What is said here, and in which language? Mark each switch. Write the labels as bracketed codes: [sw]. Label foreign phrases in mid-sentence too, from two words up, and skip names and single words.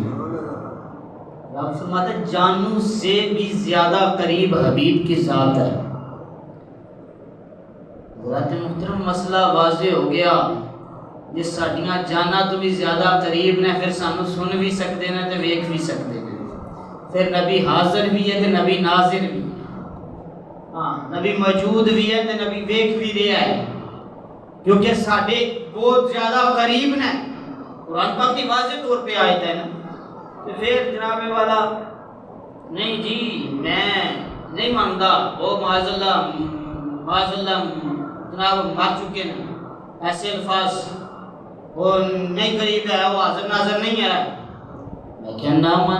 [ur] رب فرماتا ہے جانوں سے بھی زیادہ قریب حبیب کی ذات ہے۔ حضرات محترم مسئلہ واضح ہو گیا، [pa] جس ساڈیاں جانا تو بھی زیادہ قریب نے، پھر سانو سن بھی سکتے ہیں تے ویکھ بھی سکتے ہیں، پھر نبی حاضر بھی ہے تے نبی ناظر بھی، ہاں نبی موجود بھی ہے تے نبی ویکھ بھی رہا ہے، کیونکہ ساڈے بہت زیادہ قریب نے۔ [ur] قرآن پاک کی واضح طور پہ آیت ہے نا، تو پھر جناب والا نہیں جی میں نہیں مانتا، وہ [ar] معاذ اللہ [ur] جناب مر چکے ہیں، ایسے الفاظ وہ نہیں قریب ہے، وہ حاضر ناظر نہیں ہے، میں کیا نہ مان؟